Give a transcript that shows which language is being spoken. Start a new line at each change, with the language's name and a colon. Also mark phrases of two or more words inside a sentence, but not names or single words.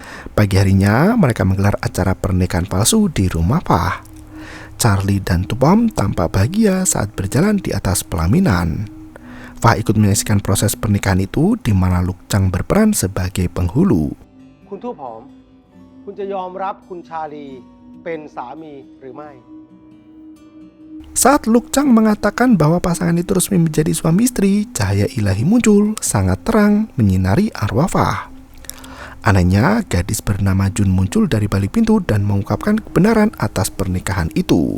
Indonesian: Pagi harinya, mereka menggelar acara pernikahan palsu di rumah Fah. Charlie dan Tupom tampak bahagia saat berjalan di atas pelaminan. Fah ikut menyaksikan proses pernikahan itu di mana Luk Chang berperan sebagai penghulu.
Thai: คุณทูบหอม คุณจะยอมรับคุณชาลีเป็นสามีหรือไม่
Indonesian: Saat Luk Chang mengatakan bahwa pasangan itu resmi menjadi suami istri, cahaya ilahi muncul sangat terang menyinari arwah Fah. Anehnya, gadis bernama Jun muncul dari balik pintu dan mengungkapkan kebenaran atas pernikahan itu.